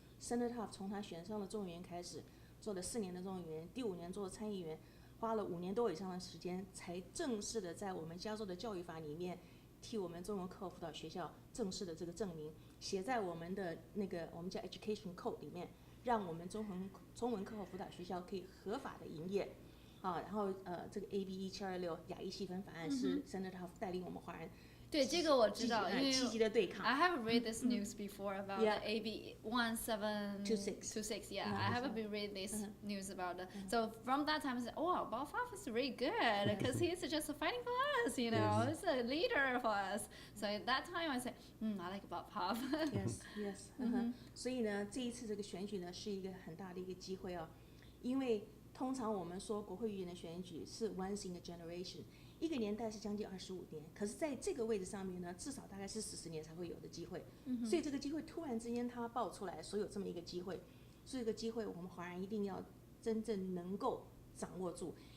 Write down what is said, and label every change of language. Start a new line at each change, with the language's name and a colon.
Chinese: Senator Huff 从他选上了众议员开始，做了4年的众议员，第5年做了参议员，花了5年多以上的时间，才正式的在我们加州的教育法里面，替我们中文课后辅导学校正式的这个证明，写在我们的那个我们叫 Education Code 里面，让我们中文课后辅导学校可以合法的营业。然后这个 AB 1726亚裔细分法案是 Senator Huff 带领我们华人对，这个我知道，因为积极的对抗。
English: I have read this news before about Yeah. the AB 1726. Yeah, I have been read this news about it. So from that time, I said, "Oh, Bob Huff is really good because he's just fighting for us. You know, he's a leader for us." So at that time, I said, "I like Bob Huff." Yes.
Chinese: 所以呢，这一次这个选举呢是一个很大的一个机会哦，因为通常我们说国会议员的选举是
English: once in a generation，
Chinese: 一个年代是将近25年，可是在这个位置上面呢，至少大概是40年才会有的机会。所以这个机会突然之间它爆出来，所以有这么一个机会，所以这个机会我们华人一定要真正能够掌握住。